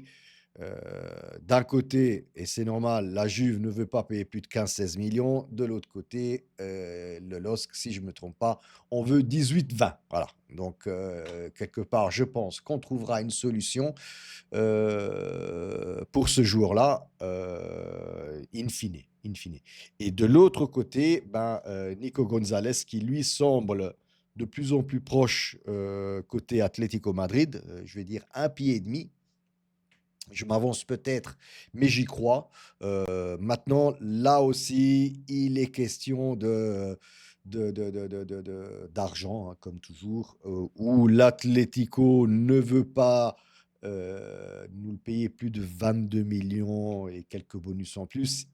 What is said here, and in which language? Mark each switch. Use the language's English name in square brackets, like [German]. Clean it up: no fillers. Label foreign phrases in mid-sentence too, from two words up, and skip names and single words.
[French] D'un côté, et c'est normal, la Juve ne veut pas payer plus de 15-16 millions. De l'autre côté, le LOSC, si je ne me trompe pas, on veut 18-20. Voilà. Donc, quelque part, je pense qu'on trouvera une solution pour ce jour-là, in fine, in fine. Et de l'autre côté, ben, Nico Gonzalez, qui lui semble de plus en plus proche côté Atlético Madrid, je vais dire un pied et demi, je m'avance peut-être, mais j'y crois. Maintenant, là aussi, il est question d'argent, hein, comme toujours, où l'Atlético ne veut pas nous le payer plus de 22 millions et quelques bonus en plus.